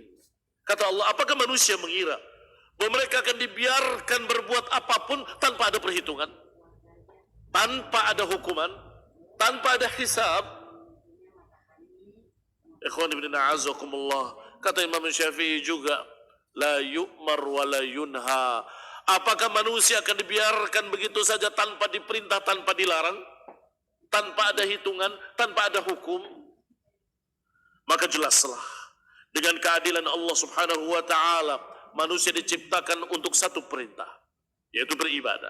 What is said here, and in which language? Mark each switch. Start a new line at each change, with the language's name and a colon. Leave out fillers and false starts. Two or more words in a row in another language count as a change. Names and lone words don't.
Indonesian: Kata Allah, apakah manusia mengira bahwa mereka akan dibiarkan berbuat apapun tanpa ada perhitungan, tanpa ada hukuman, tanpa ada hisab?
Arabic: إخوان ابن أعزكم الله,
Indonesian: kata Imam Syafi'i juga,
Arabic: لا يؤمر ولا ينهى.
Indonesian: Apakah manusia akan dibiarkan begitu saja tanpa diperintah, tanpa dilarang, tanpa ada hitungan, tanpa ada hukum? Maka jelaslah dengan keadilan Allah
Arabic: سبحانه وتعالى,
Indonesian: manusia diciptakan untuk satu perintah, yaitu beribadah.